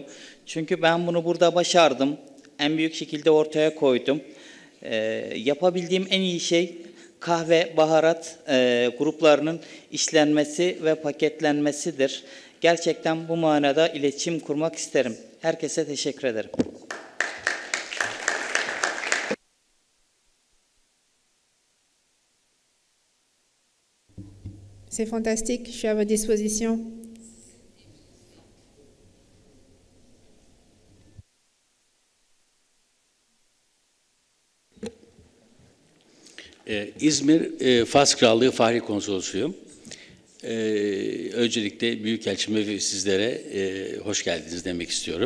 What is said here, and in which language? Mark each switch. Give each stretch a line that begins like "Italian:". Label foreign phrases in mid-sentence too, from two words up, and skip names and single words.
Turkish: Çünkü ben bunu burada başardım. En büyük şekilde ortaya koydum. Yapabildiğim en iyi şey kahve, baharat gruplarının işlenmesi ve paketlenmesidir. Gerçekten bu manada iletişim kurmak isterim. Herkese teşekkür ederim.
French: C'est fantastique, je suis à votre disposition.
Turkish: İzmir Fas Krallığı Fahri Konsolosuyum. Öncelikle Büyükelçime ve sizlere hoş geldiniz demek istiyorum.